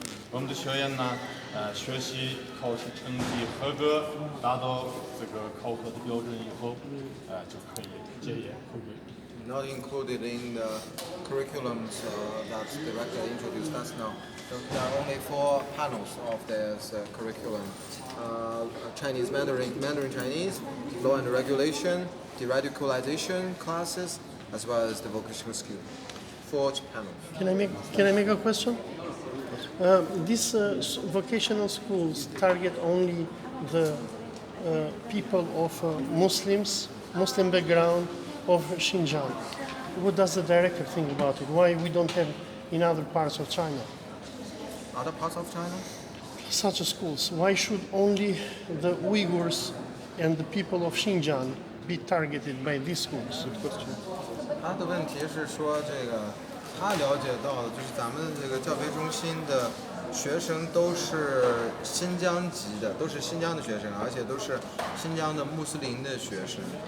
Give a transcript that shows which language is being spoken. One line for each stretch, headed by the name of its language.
Chinese: 我们的学员呢，学习考试成绩合格，达到这个考核的标准以后，就可以结业回归。
English: Not included in the curriculums that the director introduced us now. There are only 4 panels of this curriculum: Chinese Mandarin Chinese, law and regulation, deradicalization classes, as well as the vocational skill. 4 panels. Can I make a question? These vocational schools target only the people of Muslim background of Xinjiang. What does the director think about it? Why we don't have in other parts of China? Other parts of China? Such schools. Why should only the Uyghurs and the people of Xinjiang be targeted by these schools?
Chinese: 他的问题是说，他了解到的就是咱们这个教培中心的学生都是新疆籍的，都是新疆的学生，而且都是新疆的穆斯林的学生。